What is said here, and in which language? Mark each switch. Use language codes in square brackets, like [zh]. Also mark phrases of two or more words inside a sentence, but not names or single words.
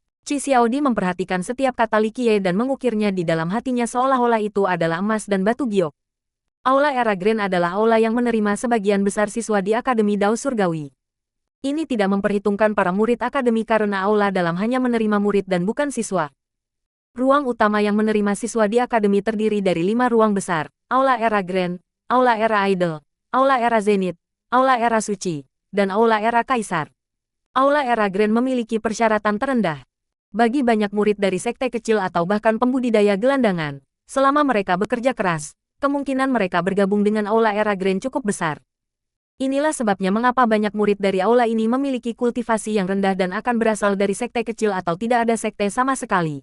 [id] Qi Xiaodi memperhatikan setiap kata Li Qiye dan mengukirnya di dalam hatinya seolah-olah itu adalah emas dan batu giok. Aula Era Grand adalah aula yang menerima sebagian besar siswa di Akademi Dao Surgawi. Ini tidak memperhitungkan para murid akademi karena aula dalam hanya menerima murid dan bukan siswa. Ruang utama yang menerima siswa di akademi terdiri dari 5 ruang besar, Aula Era Grand, Aula Era Idol, Aula Era Zenith, Aula Era Suci, dan Aula Era Kaisar. Aula Era Grand memiliki persyaratan terendah bagi banyak murid dari sekte kecil atau bahkan pembudidaya gelandangan. Selama mereka bekerja keras, kemungkinan mereka bergabung dengan Aula Era Grand cukup besar. Inilah sebabnya mengapa banyak murid dari aula ini memiliki kultivasi yang rendah dan akan berasal dari sekte kecil atau tidak ada sekte sama sekali.